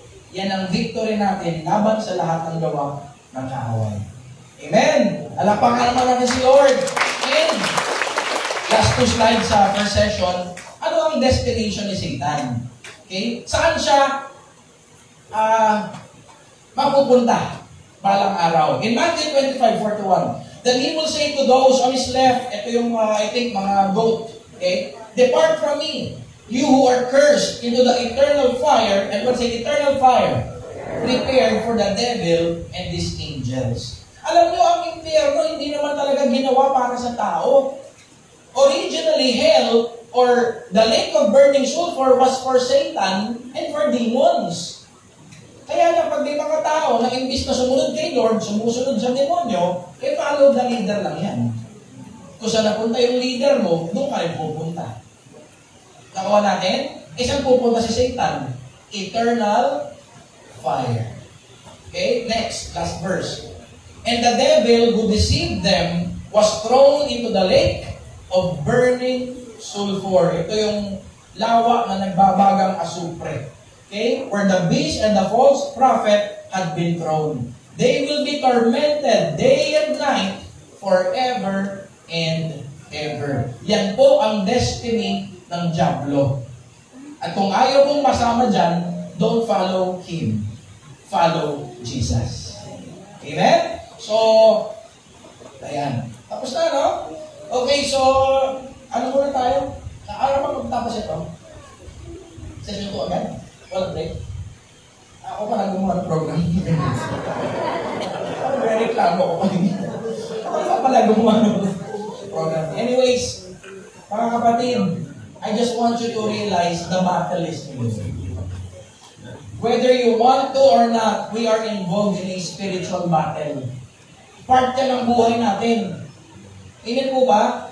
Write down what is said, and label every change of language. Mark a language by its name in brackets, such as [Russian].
[Filipino] Yan ang victory natin laban sa lahat ng gawa ng kaaway. Amen! Alapakan naman natin si Lord. [English] And last two slides [Filipino] sa [English] first session, [Filipino] ano ang destination ni Satan? Okay? Saan siya mapupunta balang araw? [English] In Matthew 25:41, then He will say to those on His left, [Filipino] ito yung [English] I think mga goat, okay? Depart from me, you who are cursed, into the eternal fire, and what's the eternal fire? Prepared for the devil and his angels. [Filipino] Alam nyo, ang impyerno hindi naman talaga ginawa para sa tao. [English] Originally, hell, or the lake of burning sulfur was for Satan and for demons. [Filipino] Kaya lang, pag may mga tao na imbis na sumunod kay Lord, sumusunod sa demonyo, [English] follow the leader [Filipino] lang yan. Kung saan napunta yung leader mo, doon ka rin pupunta. Nakuha natin? Saan pupunta si Satan? Eternal fire. [English] Okay, next, last verse. And the devil who deceived them was thrown into the lake of burning sulfur. [Filipino] Ito yung lawa na nagbabagang asupre. Okay? [English] Where the beast and the false prophet had been thrown. They will be tormented day and night forever and ever. [Filipino] Yan po ang destiny ng Diablo. At kung ayaw mong masama dyan, [English] don't follow him. Follow Jesus. Amen? [Filipino] So, ayan. Tapos na, no? Okay, so, ano muna tayo? Ano pa pagtapos ito? Session 2 agad? Walang break? Ako pa nag-gumawa ng program. Ako reklamo ko pa rin. Ako pala gumawa ng program. [English] Anyways, [Filipino] mga kapatid, [English] I just want you to realize the battle is real. Whether you want to or not, we are involved in a spiritual battle. [Filipino] Part ka ng buhay natin. Amen po ba?